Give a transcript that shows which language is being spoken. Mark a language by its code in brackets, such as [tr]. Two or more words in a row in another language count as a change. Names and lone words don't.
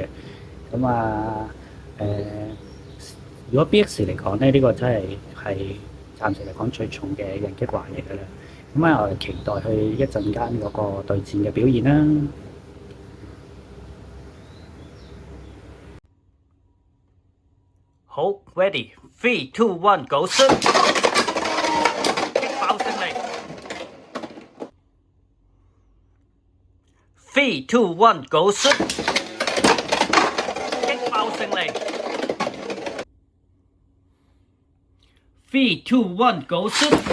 [yue] 咁啊如果 BX 嚟講咧，呢個真係暫時嚟講最重嘅印擊環嚟嘅啦。咁啊，我哋期待佢一陣間嗰個對戰嘅表現啦。 [en] 好 ，ready， 3、2、1，Go shoot！ [yue] 擊爆勝利！ 3、2、1， [en] Go shoot！ [yue] 擊爆勝利！ 3、2、1， [en] Go shoot！